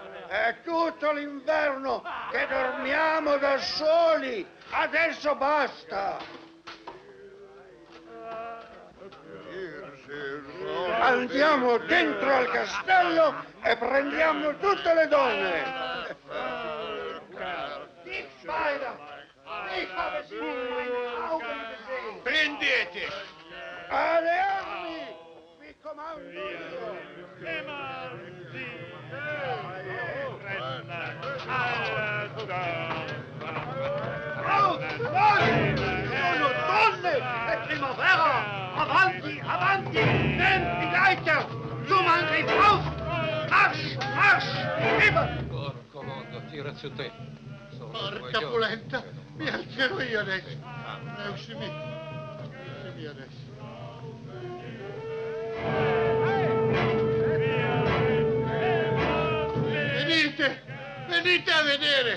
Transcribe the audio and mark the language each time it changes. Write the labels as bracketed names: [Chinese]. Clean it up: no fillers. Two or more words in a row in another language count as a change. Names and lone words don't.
[Italian] È tutto l'inverno che dormiamo da soli! Adesso basta! Andiamo dentro al castello e prendiamo tutte le donne! [German] Die Spider! Ich habe sie in meinen Augen gesehen! [Italian] Prendete! Alle armi! Vi comando io! Sono donne! È primavera! Avanti, avanti! [German] Nehmt die Leiter! Zum Angriff auf! Marsch, marsch! Immer! [Italian] Porco mondo, tira su te. Porca polenta! Mi alzerò io adesso! Uscimi adesso! Venite a vedere!